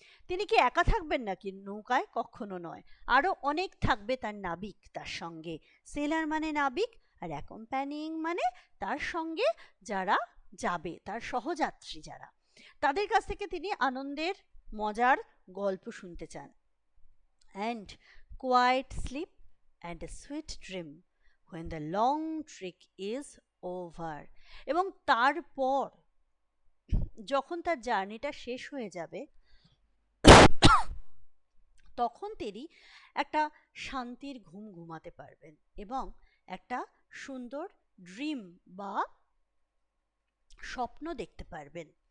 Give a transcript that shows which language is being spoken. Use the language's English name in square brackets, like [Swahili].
[Bangla] তিনি কি একা থাকবেন নাকি নৌকায়? কখনো নয়, আরো অনেক থাকবে তার নাবিক তার সঙ্গে। সেলার মানে নাবিক, আর অ্যাকম্প্যানিং মানে তার সঙ্গে যারা যাবে, তার সহযাত্রী যারা, তাদের কাছ থেকে তিনি আনন্দের মজার গল্প শুনতে চান। [English] and quiet sleep and a sweet dream when the long trek is over. [Bangla] এবং তারপর যখন তার জার্নিটা শেষ হয়ে যাবে তখন তিনি একটা শান্তির ঘুম ঘুমাতে পারবেন এবং একটা সুন্দর ড্রিম বা স্বপ্ন দেখতে পারবেন।